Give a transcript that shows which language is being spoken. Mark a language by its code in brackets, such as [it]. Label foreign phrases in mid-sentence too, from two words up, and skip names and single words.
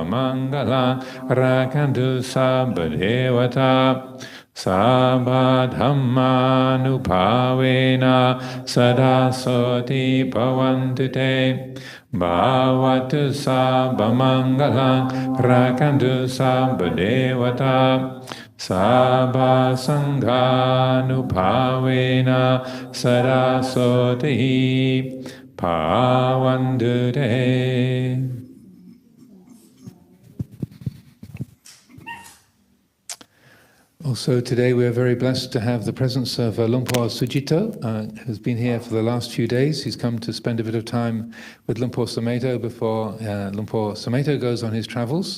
[pi] mangalang rakantu sabba devata Sabba Dhamma Nupavena Sada Soti Bhavantu Te Bhavatu Sabba Mangalang Rakantu Sabba Devata Sabba Sangha Nupavena Sada Soti Bhavantu Te. [en] Also today we are very blessed to have the presence of Luang Por Sumedho, who's been here for the last few days. He's come to spend a bit of time with Luang Por Sumedho before Luang Por Sumedho goes on his travels.